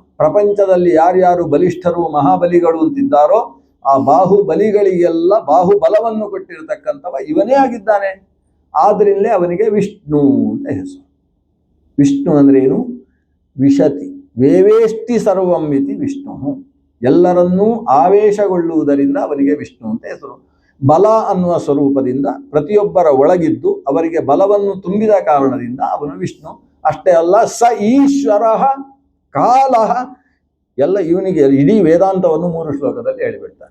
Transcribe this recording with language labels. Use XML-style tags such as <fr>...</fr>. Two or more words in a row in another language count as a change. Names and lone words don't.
<kn>ಪ್ರಪಂಚದಲ್ಲಿ ಯಾರ್ಯಾರು ಬಲಿಷ್ಠರು ಮಹಾಬಲಿಗಳು ಅಂತಿದ್ದಾರೋ ಆ ಬಾಹುಬಲಿಗಳಿಗೆಲ್ಲ ಬಾಹುಬಲವನ್ನು ಕೊಟ್ಟಿರತಕ್ಕಂಥವ ಇವನೇ ಆಗಿದ್ದಾನೆ. ಆದ್ರಿಂದಲೇ ಅವನಿಗೆ ವಿಷ್ಣು ಅಂತ ಹೆಸರು. ವಿಷ್ಣು ಅಂದ್ರೆ ಏನು?</kn> <sa>ವಿಶತಿ ವೇವೇಷ್ಟಿ ಸರ್ವಂ ಇತಿ ವಿಷ್ಣು.</sa> <kn>ಎಲ್ಲರನ್ನೂ ಆವೇಶಗೊಳ್ಳುವುದರಿಂದ ಅವನಿಗೆ ವಿಷ್ಣು ಅಂತ ಹೆಸರು. ಬಲ ಅನ್ನುವ ಸ್ವರೂಪದಿಂದ ಪ್ರತಿಯೊಬ್ಬರ ಒಳಗಿದ್ದು ಅವರಿಗೆ ಬಲವನ್ನು ತುಂಬಿದ ಕಾರಣದಿಂದ ಅವನು ವಿಷ್ಣು. ಅಷ್ಟೇ ಅಲ್ಲ, ಸ ಈಶ್ವರ ಕಾಲ ಎಲ್ಲ ಇವನಿಗೆ ಇಡೀ ವೇದಾಂತವನ್ನು 3 ಶ್ಲೋಕದಲ್ಲಿ ಹೇಳಿಬಿಡ್ತಾನೆ.</kn>